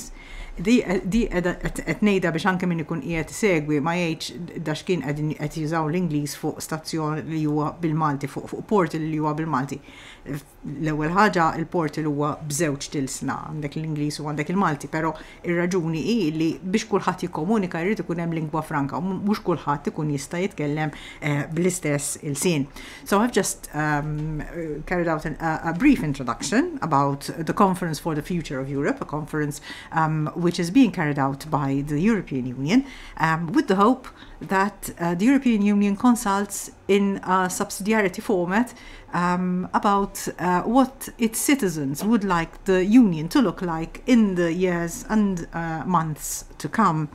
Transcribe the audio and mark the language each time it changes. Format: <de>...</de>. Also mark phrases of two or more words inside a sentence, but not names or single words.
<mt>Di qed ngħidha biex anke min ikun qiegħed isegwi ma jgħidx dax kien qed jużaw l-Ingliż fuq stazzjon li huwa bil-Malti, fuq portal li huwa bil-Malti. L-ewwel ħaġa il-portal huwa b'żewġ tilsna, għandek l-Ingliż u għandek il-Malti, però ir-raġuni hi li biex kulħadd jikkomunika jrid ikun hemm lingwa franka u mhux kulħadd ikun jista' jitkellem bl-istess ilsien.</mt> <en>So I've just carried out a brief introduction about the Conference for the Future of Europe, a conference which is being carried out by the European Union, with the hope that the European Union consults in a subsidiarity format about what its citizens would like the Union to look like in the years and months to come.</en>